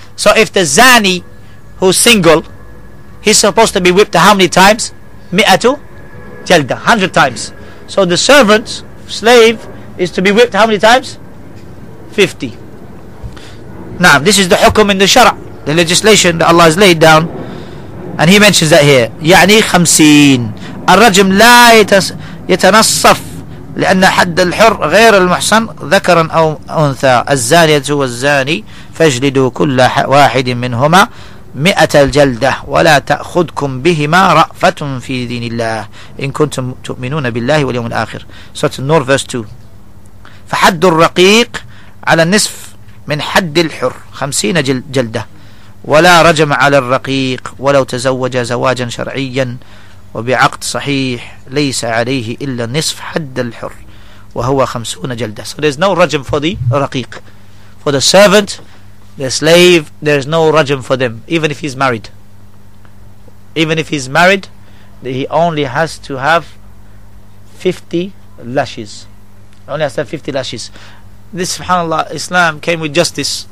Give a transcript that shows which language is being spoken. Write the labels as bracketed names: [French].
[English] So if the zani who's single, he's supposed to be whipped how many times? [Arabic] مئة جلدة, [English] 100 times. So the servant, slave, is to be whipped how many times? 50. Now this is the hukum in the shara', the legislation that Allah has laid down, and he mentions that here. [Arabic] يعني 50. الرجم لا يتنصف لأن حد الحر غير المحصن ذكرا أو أنثى. الزانية والزاني فاجلدوا كل واحد منهما 100 الجلدة ولا تأخذكم بهما رأفة في دين الله إن كنتم تؤمنون بالله واليوم الآخر. Surah An-Nur verse 2. فحد الرقيق على النصف من حد الحر 50 جلدة ولا رجم على الرقيق ولو تزوج زواجا شرعيا وبعقد صحيح ليس عليه إلا نصف حد الحر وهو 50 جلدة. [English] So there's no rajam for the raqiq. For the servant, the slave, there's no rajam for them, even if he's married. Even if he's married, he only has to have 50 lashes. Only has to have 50 lashes. This, subhanAllah, Islam came with justice.